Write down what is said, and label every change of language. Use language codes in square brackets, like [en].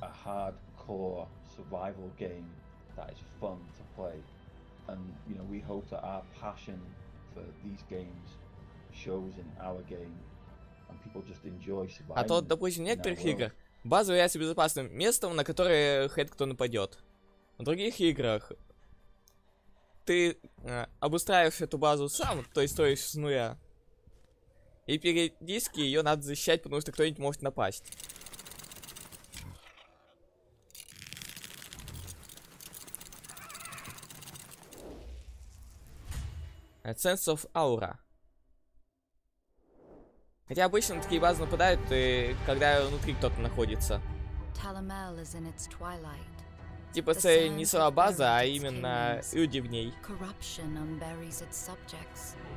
[en] A hardcore survival game that is fun to play, and you know we hope that our passion for these games shows in our game and people just enjoy surviving. [ru] А то, допустим, в некоторых играх база является безопасным местом, на которое хрен кто нападет. В других играх ты обустраиваешь эту базу сам, то есть строишь с нуля. И периодически ее надо защищать, потому что кто-нибудь может напасть. [en] Sense of Aura. [ru] Хотя обычно на такие базы нападают, когда внутри кто-то находится. [en] Talamel is in its twilight. [ru] Типа це не сама база, а именно люди в ней. [en] Corruption unburies its subjects.